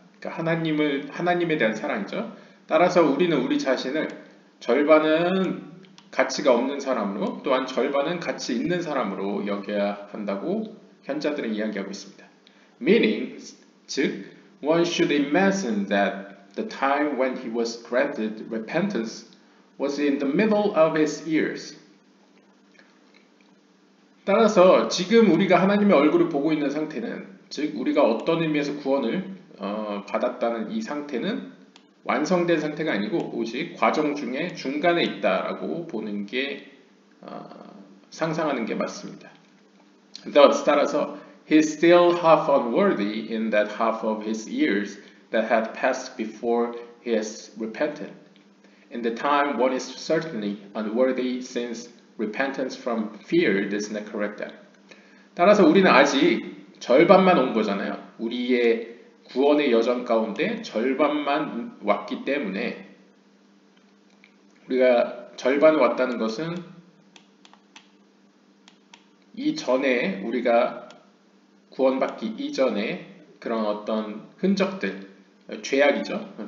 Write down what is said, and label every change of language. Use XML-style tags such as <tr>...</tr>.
<ko>그러니까 하나님에 대한 사랑이죠. 따라서 우리는 우리 자신을 절반은 가치가 없는 사람으로 또한 절반은 가치 있는 사람으로 여겨야 한다고 현자들은 이야기하고 있습니다.</ko> <en>Meaning,</en> <ko>즉,</ko> <en>one should imagine that the time when he was granted repentance was in the middle of his years.</en> <ko>따라서 지금 우리가 하나님의 얼굴을 보고 있는 상태는 즉 우리가 어떤 의미에서 구원을 받았다는 이 상태는 완성된 상태가 아니고 오직 과정 중에 중간에 있다라고 보는 게 상상하는 게 맞습니다.</ko> <en>Thus,</en> <ko>따라서</ko> <en>he is still half unworthy in that half of his years that had passed before he has repented. In the time one is certainly unworthy since repentance from fear does not correct that.</en> <ko>따라서 우리는 아직 절반만 온 거잖아요. 우리의 구원의 여정 가운데 절반만 왔기 때문에 우리가 절반 왔다는 것은 이전에 우리가 구원받기 이전에 그런 어떤 흔적들, 죄악이죠.</ko>